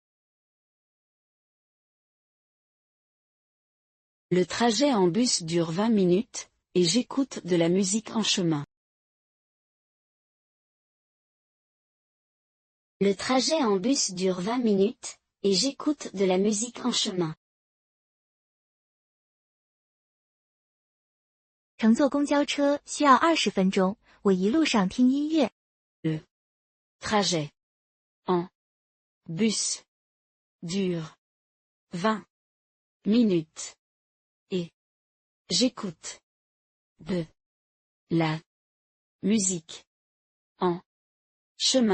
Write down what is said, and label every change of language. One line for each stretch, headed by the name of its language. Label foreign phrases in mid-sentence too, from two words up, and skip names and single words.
French: Le trajet en bus dure 20 minutes, et j'écoute de la musique en chemin. Le trajet en bus dure 20 minutes, et j'écoute de la musique en chemin.
Chinese: 乘坐公交车需要20分钟，我一路上听音乐。
French: Le trajet en bus dure 20 minutes, et j'écoute de la musique en chemin.